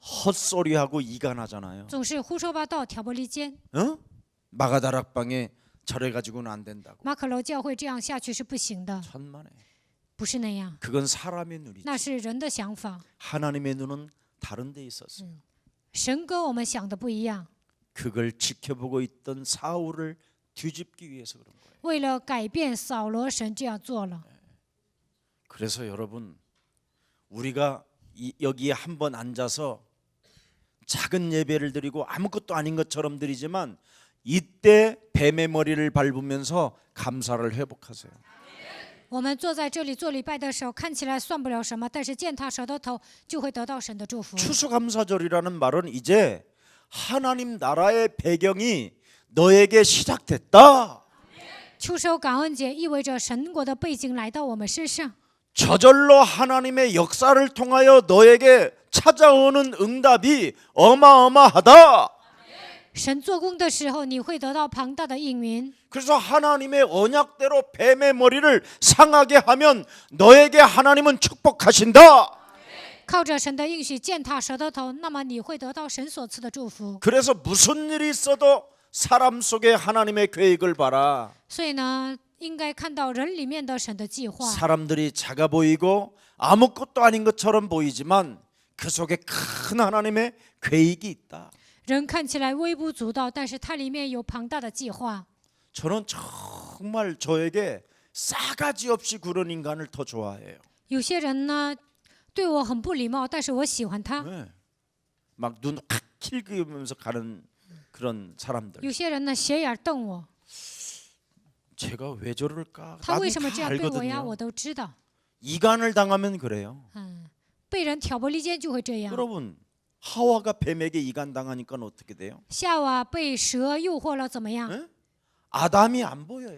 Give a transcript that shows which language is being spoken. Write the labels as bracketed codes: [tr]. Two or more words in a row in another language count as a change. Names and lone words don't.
[ko] 헛소리하고 이간하잖아요. [zh] 总是胡说八道、挑拨离间。 [ko] 어? 마가다락방에 저래 가지고는 안 된다고. [zh] 马可楼教会这样下去是不行的， [ko] 천만에. [zh] 不是那样， [ko] 그건 사람의 눈이지. [zh] 那是人的想法。 [ko] 하나님의 눈은 다른 데 있었어요. [zh] 神跟我们想的不一样， [ko] 그걸 지켜보고 있던 사울을 뒤집기 위해서 그런 거예요. [zh] 为了改变扫罗，神这样做了。 [ko] 그래서 여러분 우리가 여기에 한번 앉아서 작은 예배를 드리고 아무것도 아닌 것처럼 드리지만 이때 뱀의 머리를 밟으면서 감사를 회복하세요. [zh] 我们坐在这里做礼拜的时候，看起来算不了什么，但是践踏蛇的头，就会得到神的祝福。 [ko] 추수감사절이라는 말은 이제 하나님 나라의 배경이 너에게 시작됐다. [zh] 秋收感恩节意味着神国的背景来到我们身上， [ko] 저절로 하나님의 역사를 통하여 너에게 찾아오는 응답이 어마어마하다. [zh] 神做工的时候，你会得到庞大的应允。 [ko] 그래서 하나님의 언약대로 뱀의 머리를 상하게 하면 너에게 하나님은 축복하신다. [zh] 靠着神的应许践踏蛇的头，那么你会得到神所赐的祝福。 [ko] 그래서 무슨 일이 있어도 사람 속에 하나님의 계획을 봐라. [zh] 所以呢，应该看到人里面的神的计划。 [ko] 사람들이 작아 보이고 아무것도 아닌 것처럼 보이지만 그 속에 큰 하나님의 계획이 있다. [zh] 人看起来微不足道，但是它里面有庞大的计划。 [ko] 저는 정말 저에게 싸가지 없이 구는 인간을 더 좋아해요. [zh] 有些人呢，对我很不礼貌，但是我喜欢他。 [ko] 네. 막 눈 확 킬그면서 가는 그런 사람들. [zh] 有些人呢，斜眼瞪我， [ko] 제가 왜 저럴까? [zh] 他 [ko] 나도 [zh] 为什么 [ko] 다 [zh] 这样对我呀？ [ko] 알거든요. [zh] 我都知道。 [ko] 이간을 당하면 그래요. [zh] 被人挑拨离间就会这样。 [ko] 여러분 하와가 뱀에게 이간 당하니까 어떻게 돼요? [zh] 夏娃被蛇诱惑了，怎么样？ [ko] 네? 아담이 안 보여요.